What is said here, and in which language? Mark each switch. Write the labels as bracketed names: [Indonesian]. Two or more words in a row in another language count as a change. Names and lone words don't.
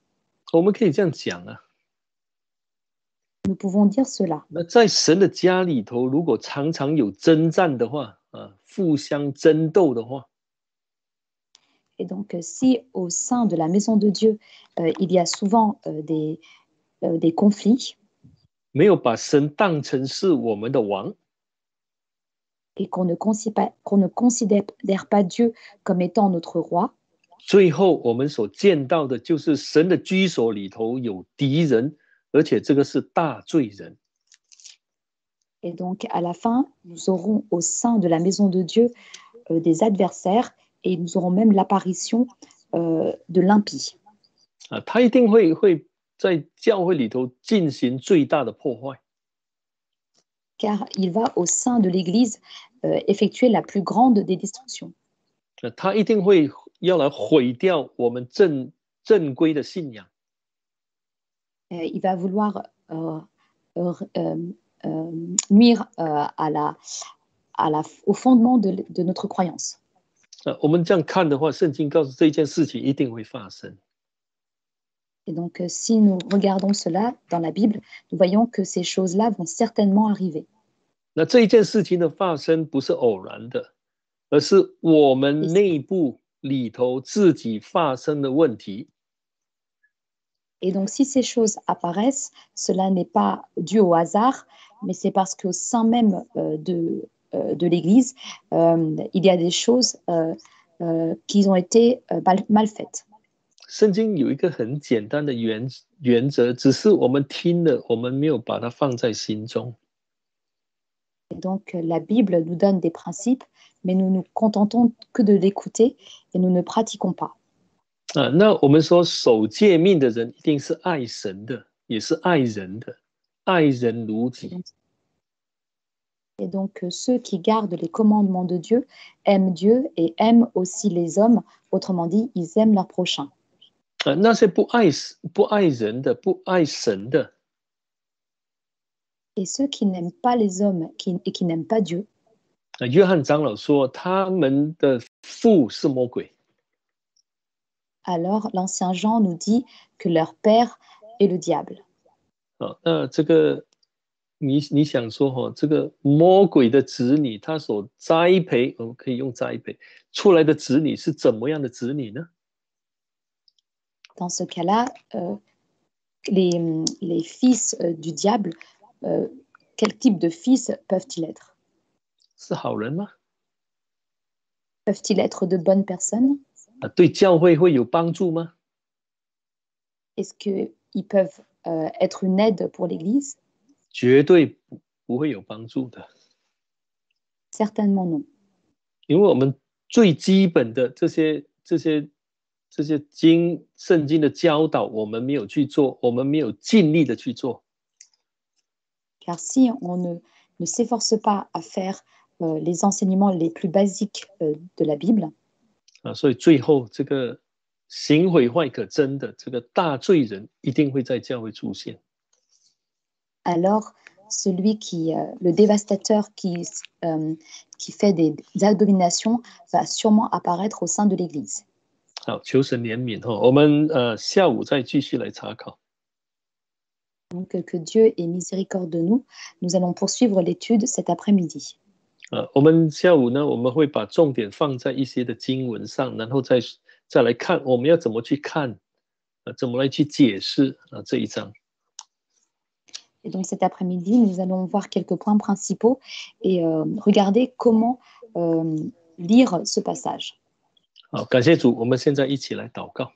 [Chinese] 我们可以这样讲 [French] Nous pouvons dire cela. [Chinese] 那在神的家里头，如果常常有征战的话，互相争斗的话， [French] Et donc, si au sein de la maison de Dieu, il y a souvent des conflits, [Chinese] 没有把神当成是我们的王， [French] et qu'on ne considère pas Dieu comme étant notre roi, [Chinese] 最后我们所见到的就是神的居所里头有敌人，而且这个是大罪人。 [French] et donc à la fin, nous aurons au sein de la maison de Dieu des adversaires, et nous aurons même l'apparition de l'impie. [Chinese] 他一定会在教会里头进行最大的破坏。 [French] Car il va au sein de l'Église effectuer la plus grande des destructions. [Chinese] 他一定会要来毁掉我们正规的信仰。 [French] Il va vouloir nuire au fondement de notre croyance. [Chinese] 我们这样看的话，圣经告诉这件事情一定会发生。 [French] Et donc, si nous regardons cela dans la Bible, nous voyons que ces choses-là vont certainement arriver. [Chinese] 那这一件事情的发生不是偶然的，而是我们内部里头自己发生的问题。 [French] Et donc, si ces choses apparaissent, cela n'est pas dû au hasard, mais c'est parce qu'au sein même de l'Église, il y a des choses qui ont été mal faites. [Chinese] 圣经有一个很简单的原则，只是我们听了，我们没有把它放在心中。 [French] Et donc, la Bible nous donne des principes, mais nous nous contentons que de l'écouter et nous ne pratiquons pas. [Chinese] 那我们说守诫命的人一定是爱神的，也是爱人的，爱人如己。 [French] Et donc, ceux qui gardent les commandements de Dieu aiment Dieu et aiment aussi les hommes. Autrement dit, ils aiment leur prochain. [Chinese] 那些不爱人的、不爱神的， [French] Et ceux qui n'aiment pas les hommes et qui n'aiment pas Dieu, [Chinese] 约翰长老说他们的父是魔鬼。 [French] alors l'ancien Jean nous dit que leur père est le diable. [Chinese] 那这个你想说这个魔鬼的子女，他所栽培，我们可以用栽培出来的子女是怎么样的子女呢？ [French] Dans ce cas-là, les fils du diable, quel type de fils peuvent-ils être? [Chinese] 是好人吗？ [French] Peuvent-ils être de bonnes personnes? [Chinese] 对教会会有帮助吗？ [French] Est-ce qu'ils peuvent être une aide pour l'Église? [Chinese] 绝对不会有帮助的， [French] Certainement non. [Chinese] 因为我们最基本的这些圣经的教导，我们没有去做，我们没有尽力的去做。 [French] Car si on ne s'efforce pas à faire les enseignements les plus basiques de la Bible, [Chinese] 所以最后这个行毁坏可憎的这个大罪人一定会在教会出现。 [French] alors le dévastateur qui fait des abominations va sûrement apparaître au sein de l'Église. [Chinese] 好，求神怜悯我们下午再继续来查考。 [French] Donc que Dieu ait miséricorde de nous. Nous allons poursuivre l'étude cet après-midi. [Chinese] 我们下午呢，我们会把重点放在一些的经文上，然后再来看我们要怎么去看，怎么来去解释这一章。 [French] Et donc cet après-midi, nous allons voir quelques points principaux et regarder comment lire ce passage. [Chinese] 好，感谢主，我们现在一起来祷告。